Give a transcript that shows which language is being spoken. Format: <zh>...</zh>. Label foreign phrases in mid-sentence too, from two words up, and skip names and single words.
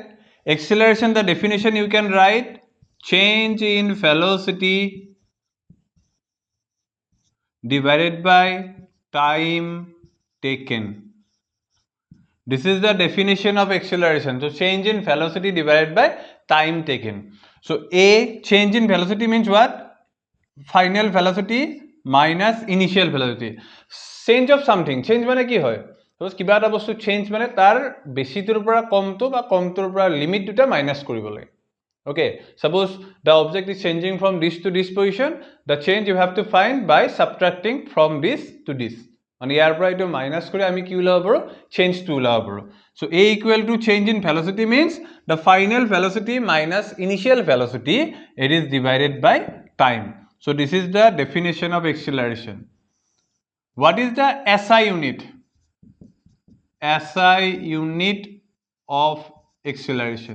<en>Acceleration, the definition you can write change in velocity divided by time taken. This is the definition of acceleration. So change in velocity divided by time taken. So A, change in velocity means what? Final velocity minus initial velocity. Change of something.</en> <as>Change মানে কি হয়? Suppose কিবা এটা বস্তু change মানে তাৰ বেছিটোৰ পৰা কমটো বা কমটোৰ পৰা লিমিট দুটা মাইনাস কৰিব লাগে.</as> <en>Okay, suppose the object is changing from this to this position, the change you have to find by subtracting from this to this.</en> <as>And ইয়াৰ পৰা এইটো মাইনাস কৰি আমি কি উলাব পাৰো? Change to উলাব পাৰো.</as> <en>So A equal to change in velocity means the final velocity minus initial velocity, it is divided by time. So this is the definition of acceleration. What is the SI unit? SI unit of acceleration.</en>